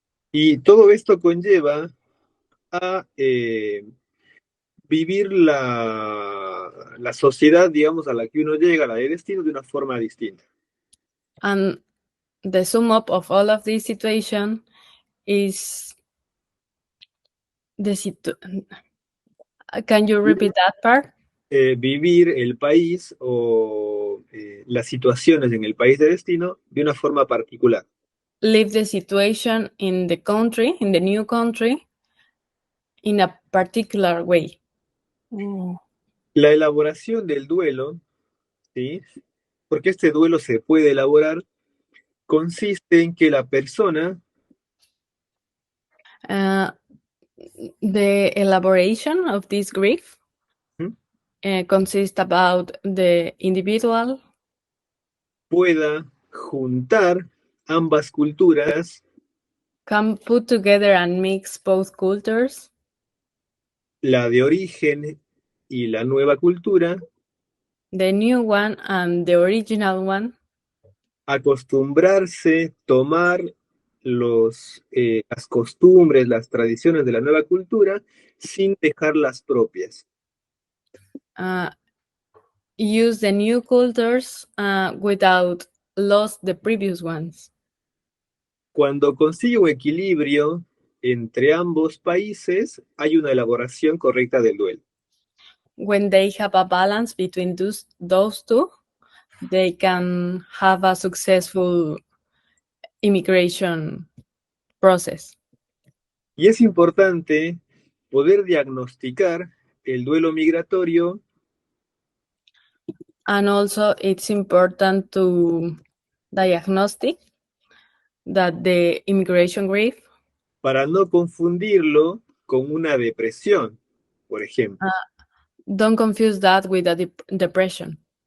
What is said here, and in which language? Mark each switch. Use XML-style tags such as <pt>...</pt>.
<es>y todo esto conlleva a vivir la sociedad, digamos, a la que uno llega, la de destino, de una forma distinta.</es> <en>And the sum up of all of this situation is the Can you repeat that part?</en> <es>Vivir el país o las situaciones en el país de destino de una forma particular.</es> <en>Live the situation in the country, in the new country, in a particular way.</en> <es>La elaboración del duelo, ¿sí? Porque este duelo se puede elaborar, consiste en que la persona</es> <en>The elaboration of this grief consists about the individual</en> <es>pueda juntar ambas culturas,</es> <en>can put together and mix both cultures,</en> <es>la de origen y la nueva cultura,</es> <en>the new one and the original one,</en> <es>acostumbrarse, tomar las costumbres, las tradiciones de la nueva cultura sin dejar las propias.</es> <en>Use the new cultures without lost the previous ones.</en> <es>Cuando consigue un equilibrio entre ambos países, hay una elaboración correcta del duelo.</es> <en>When they have a balance between those two, they can have a successful immigration process.</en> <es>Y es importante poder diagnosticar el duelo migratorio.</es> <en>And also it's important to diagnostic that the immigration grief</en> <es>para no confundirlo con una depresión, por ejemplo.</es> <en>Don't confuse that with a depression.</en>